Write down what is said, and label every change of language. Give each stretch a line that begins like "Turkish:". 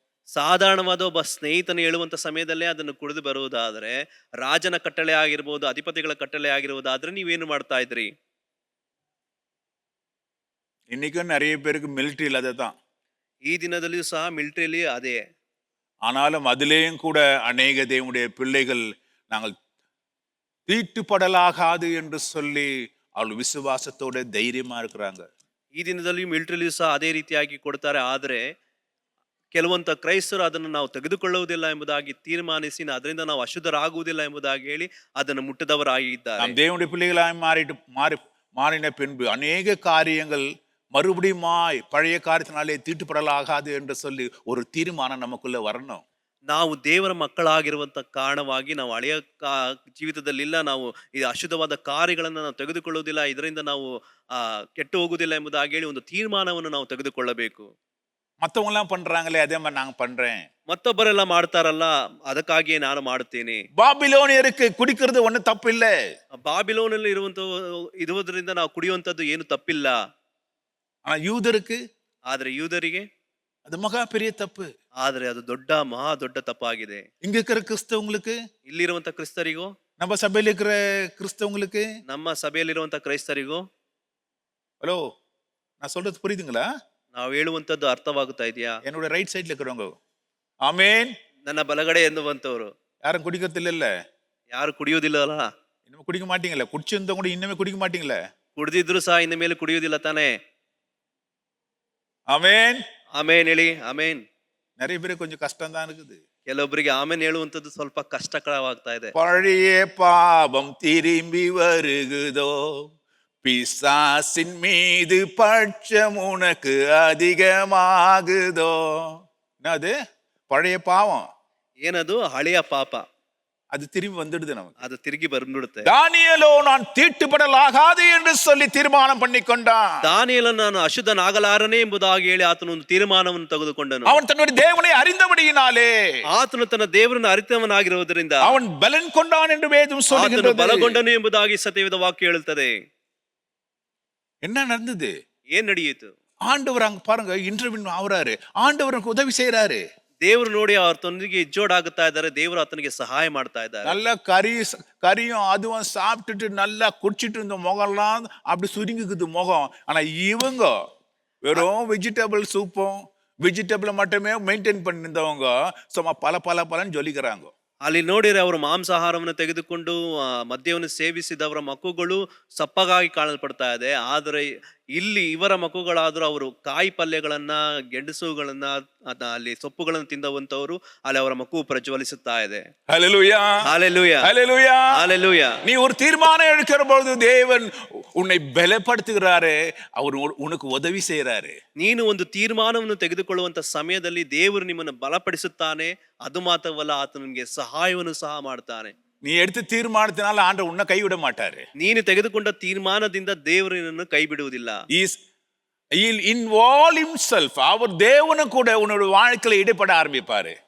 Kannada: ಸಾಧಾರಣವಾದ ಒಬ್ಬ ಸ್ನೇಹಿತನು ಹೇಳುವಂತ ಸಮಯದಲ್ಲೇ ಅದನ್ನು ಕುಡಿದು ಬರುವುದಾದ್ರೆ, ರಾಜನ ಕಟ್ಟಳೆ ಆಗಿರ್ಬೋದು, ಅಧಿಪತಿಗಳ ಕಟ್ಟಳೆ ಆಗಿರುವುದಾದ್ರೆ ನೀವೇನು ಮಾಡ್ತಾ ಇದ್ರಿ?
Tamil: இன்னைக்கும் நிறைய பேருக்கு மிலிட்ரியில் அதை தான்.
Kannada: ಈ ದಿನದಲ್ಲಿಯೂ ಸಹ ಮಿಲಿಟರಿಯಲ್ಲಿ ಅದೇ.
Tamil: ஆனாலும் அதிலேயும் கூட அநேக தேவனுடைய பிள்ளைகள் நாங்கள் தீட்டுப்படலாகாது என்று சொல்லி அவள் விசுவாசத்தோட தைரியமா இருக்கிறாங்க.
Kannada: ಈ ದಿನದಲ್ಲಿಯೂ ಮಿಲಿಟರಿಯಲ್ಲಿಯೂ ಸಹ ಅದೇ ರೀತಿಯಾಗಿ ಕೊಡ್ತಾರೆ. ಆದರೆ ಕೆಲವಂತ ಕ್ರೈಸ್ತರು ಅದನ್ನು ನಾವು ತೆಗೆದುಕೊಳ್ಳುವುದಿಲ್ಲ ಎಂಬುದಾಗಿ ತೀರ್ಮಾನಿಸಿ, ಅದರಿಂದ ನಾವು ಅಶುದ್ಧರಾಗುವುದಿಲ್ಲ ಎಂಬುದಾಗಿ ಹೇಳಿ ಅದನ್ನು ಮುಟ್ಟದವರಾಗಿದ್ದಾರೆ.
Tamil: நாம் தேவனுடைய பிள்ளைகளாய் மாறின பின்பு அநேக காரியங்கள் மறுபடியுமாய் பழைய காரியத்தினாலே தீட்டுப்படலாகாது என்று சொல்லி ஒரு தீர்மானம் நமக்குள்ள வரணும்.
Kannada: ನಾವು ದೇವರ ಮಕ್ಕಳಾಗಿರುವಂತ ಕಾರಣವಾಗಿ ನಾವು ಹಳೆಯ ಜೀವಿತದಲ್ಲಿಲ್ಲ, ನಾವು ಈ ಅಶುದ್ಧವಾದ ಕಾರ್ಯಗಳನ್ನು ನಾವು ತೆಗೆದುಕೊಳ್ಳುವುದಿಲ್ಲ, ಇದರಿಂದ ನಾವು ಕೆಟ್ಟು ಹೋಗುವುದಿಲ್ಲ ಎಂಬುದಾಗಿ ಹೇಳಿ ಒಂದು ತೀರ್ಮಾನವನ್ನು ನಾವು ತೆಗೆದುಕೊಳ್ಳಬೇಕು.
Tamil: மற்றவங்க எல்லாம் பண்றாங்களே அதே மாதிரி நாங்க பண்றேன்.
Kannada: ಮತ್ತೊಬ್ಬರೆಲ್ಲ ಮಾಡ್ತಾರಲ್ಲ, ಅದಕ್ಕಾಗಿಯೇ ನಾನು ಮಾಡುತ್ತೇನೆ.
Tamil: பாபிலோனியருக்கு குடிக்கிறது ஒண்ணு தப்பு இல்ல.
Kannada: ಬಾಬಿಲೋನಲ್ಲಿ ಇರುವುದರಿಂದ ನಾವು ಕುಡಿಯುವಂತದ್ದು ಏನು ತಪ್ಪಿಲ್ಲ.
Tamil: ஆனா யூதருக்கு,
Kannada: ಆದ್ರೆ ಯೂದರಿಗೆ
Tamil: அது மகா பெரிய தப்பு.
Kannada: ಆದ್ರೆ ಅದು ಮಹಾ ದೊಡ್ಡ ತಪ್ಪಾಗಿದೆ.
Tamil: இங்க இருக்கிற கிறிஸ்தவங்களுக்கு,
Kannada: ಇಲ್ಲಿರುವಂತ ಕ್ರಿಸ್ತರಿಗೂ,
Tamil: நம்ம சபையில இருக்கிற கிறிஸ்தவங்களுக்கு,
Kannada: ನಮ್ಮ ಸಭೆಯಲ್ಲಿರುವಂತ ಕ್ರೈಸ್ತರಿಗೂ,
Tamil: ஹலோ நான் சொல்றது புரியுதுங்களா?
Kannada: ನಾವು ಹೇಳುವಂತದ್ದು ಅರ್ಥವಾಗುತ್ತಾ ಇದೆಯಾ?
Tamil: என்னோட ரைட் சைட்ல இருக்கிறவங்க ஆமென்.
Kannada: ನನ್ನ ಬಲಗಡೆ ಎನ್ನುವಂತವರು
Tamil: யாரும் குடிக்கிறது இல்ல.
Kannada: ಯಾರು ಕುಡಿಯುವುದಿಲ್ಲಲ್ಲ?
Tamil: இன்னும் குடிக்க மாட்டீங்களே? குடிச்சிருந்தா கூட இன்னுமே குடிக்க மாட்டீங்களே?
Kannada: ಕುಡಿದಿದ್ರು ಸಹ ಇನ್ನು ಮೇಲೆ ಕುಡಿಯುವುದಿಲ್ಲ ತಾನೇ?
Tamil: ஆமென்.
Kannada: ಆಮೇನ್ ಹೇಳಿ. ಆಮೇನ್.
Tamil: நிறைய பேருக்கு கொஞ்சம் கஷ்டம் தான் இருக்குது.
Kannada: ಕೆಲವೊಬ್ಬರಿಗೆ ಆಮೇನ್ ಹೇಳುವಂತದ್ದು ಸ್ವಲ್ಪ ಕಷ್ಟಕರವಾಗ್ತಾ ಇದೆ.
Tamil: பழைய பாவம் திரும்பி வருகுதோ, பிசாசின் மீது பட்சம் உனக்கு அதிகமாகுதோ. என்னது? பழைய பாவம்,
Kannada: ಏನದು? ಹಳೆಯ ಪಾಪ,
Tamil: அது திரும்பி வந்துடுது நமக்கு.
Kannada: ಅದು ತಿರುಗಿ ಬಂದ್ಬಿಡುತ್ತೆ.
Tamil: தானியேலோ நான் தீட்டுப்படலாகாது என்று சொல்லி தீர்மானம் பண்ணி கொண்டான்.
Kannada: ದಾನಿಯೇಲನು ನಾನು ಅಶುದ್ಧನಾಗಲಾರನೆ ಎಂಬುದಾಗಿ ಹೇಳಿ ಆತನು ಒಂದು ತೀರ್ಮಾನವನ್ನು ತೆಗೆದುಕೊಂಡನು.
Tamil: அவன் தன்னுடைய தேவனை அறிந்தபடியினாலே,
Kannada: ಆತನು ತನ್ನ ದೇವರನ್ನು ಅರಿತವನಾಗಿರುವುದರಿಂದ
Tamil: அவன் பலன் கொண்டான் என்று வேதம்
Kannada: ಆತನು
Tamil: சொல்லுகிறது.
Kannada: ಬಲಗೊಂಡನು ಎಂಬುದಾಗಿ ಸತ್ಯವೇದ ವಾಕ್ಯ ಹೇಳುತ್ತದೆ.
Tamil: என்ன நடந்தது?
Kannada: ಏನ್ ನಡೆಯಿತು?
Tamil: ஆண்டவர் அங்க பாருங்க இன்டர்வியூ ஆகுறாரு, ஆண்டவருக்கு உதவி செய்யறாரு.
Kannada: ದೇವರು ನೋಡಿ ಅವರೊಂದಿಗೆ ಜೋಡಾಗುತ್ತಾ ಇದ್ದಾರೆ, ದೇವರು ಆತನಿಗೆ ಸಹಾಯ ಮಾಡ್ತಾ ಇದ್ದಾರೆ.
Tamil: நல்லா கறியும் அதுவும் சாப்பிட்டுட்டு நல்லா குடிச்சிட்டு இருந்த முகம்லாம் அப்படி சுருங்கிக்குது முகம். ஆனா இவங்க வெறும் வெஜிடபிள் சூப்பும் வெஜிடபிள் மட்டுமே மெயின்டைன் பண்ணிருந்தவங்க சும்மா பலன்னு ஜொலிக்கிறாங்க.
Kannada: ಅಲ್ಲಿ ನೋಡಿದ್ರೆ ಅವರು ಮಾಂಸಾಹಾರವನ್ನು ತೆಗೆದುಕೊಂಡು ಮದ್ಯವನ್ನು ಸೇವಿಸಿದವರ ಮಕ್ಕಳು ಸಪ್ಪಗಾಗಿ ಕಾಣಲ್ಪಡ್ತಾ ಇದೆ. ಆದರೆ ಇಲ್ಲಿ ಇವರ ಮಕ್ಕಳಾದರೂ ಅವರು ಕಾಯಿ ಪಲ್ಯಗಳನ್ನ, ಗೆಣಸುಗಳನ್ನ, ಅಲ್ಲಿ ಸೊಪ್ಪುಗಳನ್ನು ತಿಂದವಂತವರು, ಅಲ್ಲಿ ಅವರ ಮಕ್ಕಳು ಪ್ರಜ್ವಲಿಸುತ್ತಾ ಇದೆ.
Tamil: ஹல்லேலூயா, ஹல்லேலூயா, ஹல்லேலூயா, ஹல்லேலூயா. நீ ஒரு தீர்மானம் எடுக்கிற பொழுது தேவன் உன்னை பலப்படுத்துகிறாரு, அவர் உனக்கு உதவி செய்யறாரு.
Kannada: ನೀನು ಒಂದು ತೀರ್ಮಾನವನ್ನು ತೆಗೆದುಕೊಳ್ಳುವಂತ ಸಮಯದಲ್ಲಿ ದೇವರು ನಿಮ್ಮನ್ನು ಬಲಪಡಿಸುತ್ತಾನೆ. ಅದು ಮಾತ್ರವಲ್ಲ, ಆತ ನಿಮಗೆ ಸಹಾಯವನ್ನು ಸಹ ಮಾಡ್ತಾನೆ.
Tamil: நீ எடுத்த தீர்மானத்தினால ஆண்டவர் உன்னை கைவிட மாட்டாரு.
Kannada: ನೀನು ತೆಗೆದುಕೊಂಡ ತೀರ್ಮಾನದಿಂದ ದೇವರು ನಿನ್ನನ್ನು ಕೈ ಬಿಡುವುದಿಲ್ಲ.
English: He'll involve himself.
Tamil: அவர் தேவனு கூட உன்னோட வாழ்க்கையில ஈடுபட ஆரம்பிப்பாரு.